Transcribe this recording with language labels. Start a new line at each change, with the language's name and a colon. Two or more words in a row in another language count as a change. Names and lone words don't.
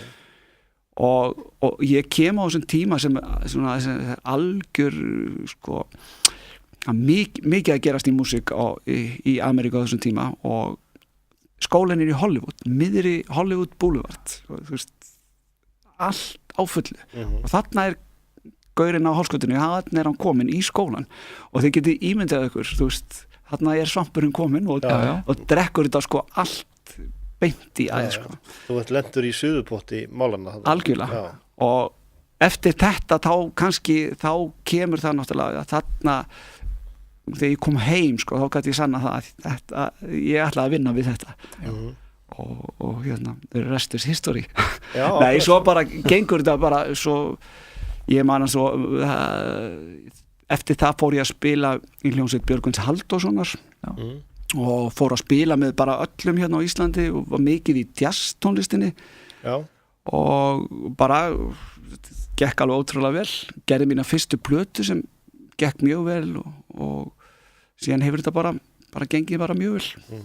Icelandic: og ég kem á þessum tíma sem algjör mikið að gerast í músík í Ameríku á þessum tíma og skólinn í Hollywood, miðri Hollywood Boulevard, þú veist, allt á fullu og þarna gaurinn á Hálskotinu, þarna hann kominn í skólan og þið getið ímyndað ykkur, þú veist, þarna svampurinn kominn og drekkur þetta allt beint í æð Þú ert lentur í suðupotti málanna algjörlega og eftir þetta þá kemur það náttúrulega þarna þegar ég kom heim þá gæti ég sanna það að ég ætlaði að vinna við þetta og
English: the rest is history
Icelandic: nei, svo bara gengur þetta bara svo ég man að svo eftir það fór ég að spila í hljómsveit Björgvins Halldórssonar og fór að spila með bara öllum hérna á Íslandi og var mikið í jazz tónlistinni og bara gekk alveg ótrúlega vel, gerði mína fyrstu plötu sem gekk mjög vel og síðan hefur þetta bara gengið bara mjög vel